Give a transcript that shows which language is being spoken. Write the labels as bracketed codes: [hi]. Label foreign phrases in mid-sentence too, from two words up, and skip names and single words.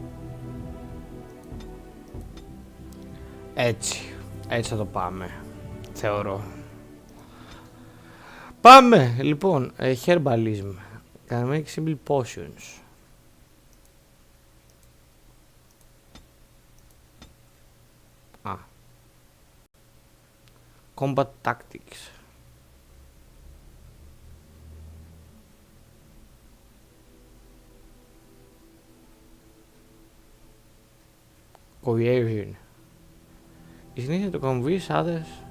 [el] Έτσι θα το πάμε. θεωρώ. Πάμε, λοιπόν, [en] herbalism. Can make simple potions. Combat tactics. Coercion. [el] Η συνήθεια του [en] convince others.